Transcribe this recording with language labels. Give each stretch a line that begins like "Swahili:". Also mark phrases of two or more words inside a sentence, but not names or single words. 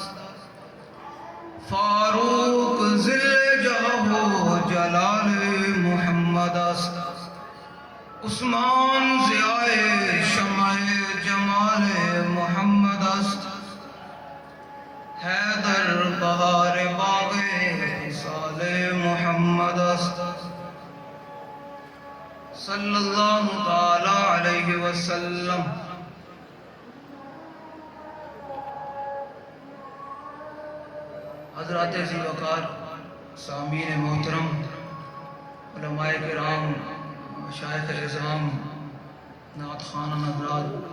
Persian: فاروق ظل جاه و جلال محمد است عثمان ضیای شمع جمال محمد است حیدر بهار باغ خصال محمد است
Arabic: صلى الله تعالى عليه وسلم
Urdu: حضرات ذی وقار سامعین محترم علمائے کرام مشائخ عظام نعت خواں حضرات